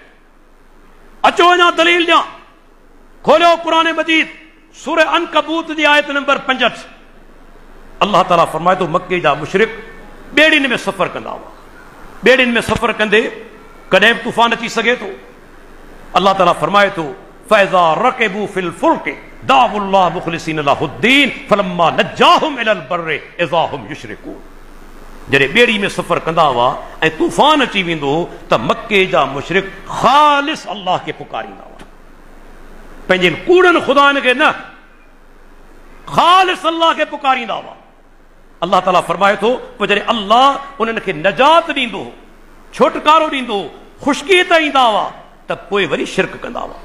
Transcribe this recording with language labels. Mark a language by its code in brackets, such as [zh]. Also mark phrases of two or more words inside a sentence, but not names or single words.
[sd] अचो अञा दलील ॾियां। खोलियो क़ुरान मजीद, सूरह अनकबूत जी आयत नंबर 65। अल्लाह ताला फरमाए थो मक्के जा मुशरिक ॿेड़ियुनि में सफ़र कंदा हुआ। ॿेड़ियुनि में सफ़र कंदे कॾहिं बि तूफ़ान अची सघे थो। अल्लाह ताला फरमाए थो [ar] فإذا ركبوا في الفلك دعوا الله مخلصين له الدين فلما نجاهم إلى البر إذا هم يشركون. [sd] जॾहिं ॿेड़ी में सफ़र कंदा हुआ ऐं तूफ़ान अची वेंदो हो त मके जा मुशरिक ख़ालिस अल्लाह खे पुकारींदा हुआ, पंहिंजनि कूड़नि ख़ुदानि खे न, ख़ालिस अल्लाह खे पुकारींदा हुआ। अल्लाह ताला फरमाए थो पोइ जॾहिं अल्लाह उन्हनि खे नजात ॾींदो हो, छुटकारो ॾींदो हो, ख़ुशकी त ईंदा हुआ, त पोइ वरी शिरक कंदा हुआ।